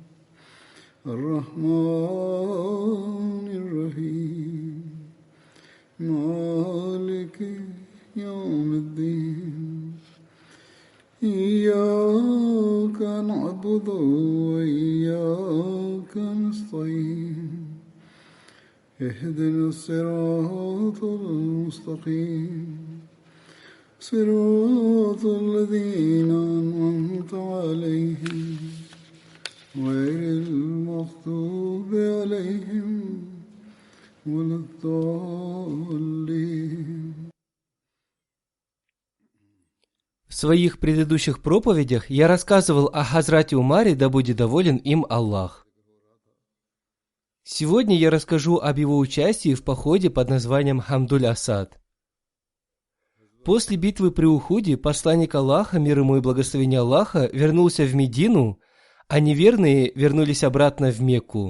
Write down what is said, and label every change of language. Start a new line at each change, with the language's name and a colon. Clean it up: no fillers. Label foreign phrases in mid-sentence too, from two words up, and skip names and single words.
Arabic: الرحمن الرحيم مالك يوم الدين إياك نعبد وإياك نستعين اهدنا الصراط المستقيم صراط الذين أنعمت عليهم غير المغضوب عليهم ولا الضالين.
Russian: В своих предыдущих проповедях я рассказывал о Хазрате Умаре, да будет доволен им Аллах. Сегодня я расскажу об его участии в походе под названием Хамдуль-Асад. После битвы при Ухуде посланник Аллаха, мир ему и благословение Аллаха, вернулся в Медину, а неверные вернулись обратно в Мекку.